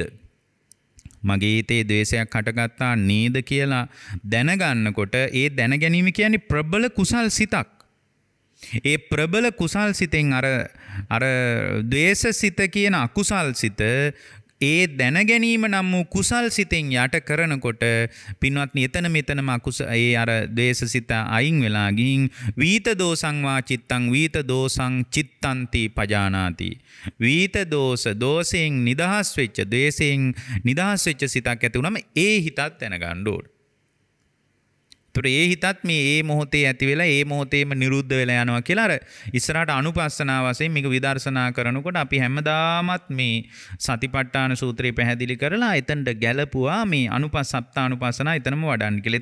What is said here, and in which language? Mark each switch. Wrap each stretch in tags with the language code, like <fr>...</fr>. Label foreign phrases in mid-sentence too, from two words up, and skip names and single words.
<si>මගේ හිතේ ද්වේෂයක් හටගත්තා නේද කියලා දැනගන්නකොට ඒ දැන ගැනීම කියන්නේ ප්‍රබල කුසල් සිතක්. ඒ ප්‍රබල කුසල් සිතෙන් අර ද්වේෂ සිත කියන අකුසල් සිත ඒ දැන ගැනීම නම් වූ කුසල් සිතෙන් යට කරනකොට පින්වත්නි එතනම ඒ අර ද්වේෂ සිත අයින් වෙලා ගින්</si> <pi>වීත දෝසං වා චිත්තං වීත දෝසං චිත්තන්ති පජානාති.</pi> <si>වීත දෝෂයෙන් නිදහස් වෙච්ච ද්වේෂයෙන් නිදහස් වෙච්ච සිතක් ඇති වුනම ඒ හිතත් දැනගන්න ඕනේ. ඒ හිතත් මේ ඒ මොහොතේ ඇති වෙලා ඒ මොහොතේම නිරුද්ධ වෙලා යනවා කියලා අර ඉස්සරහට අනුපස්සනාව වශයෙන් මේක විදර්ශනා කරනකොට අපි හැමදාමත් මේ සතිපට්ඨාන සූත්‍රය පැහැදිලි කරලා එතනට ගැලපුවා මේ අනුපස්සනා එතනම වඩන්න කියලා.</si>